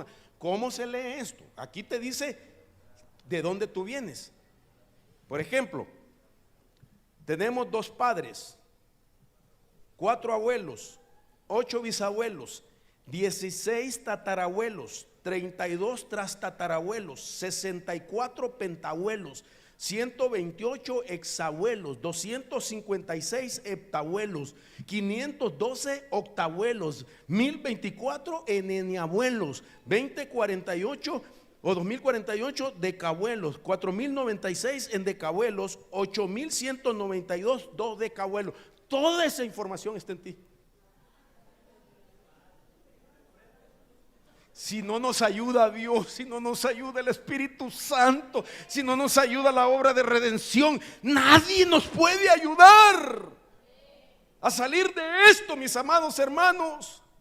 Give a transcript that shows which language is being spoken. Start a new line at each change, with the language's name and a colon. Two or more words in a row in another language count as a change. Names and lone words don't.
Spanish: ¿Cómo se lee esto? Aquí te dice de dónde tú vienes. Por ejemplo, tenemos 2 padres, 4 abuelos, 8 bisabuelos, 16 tatarabuelos, 32 trastatarabuelos, 64 pentabuelos, 128 exabuelos, 256 heptabuelos, 512 octabuelos, 1024 eneniabuelos, 2048 o 2048 decabuelos, 4096 endecabuelos, 8192 dodecabuelos. Toda esa información está en ti. Si no nos ayuda Dios, si no nos ayuda el Espíritu Santo, si no nos ayuda la obra de redención, nadie nos puede ayudar a salir de esto, mis amados hermanos.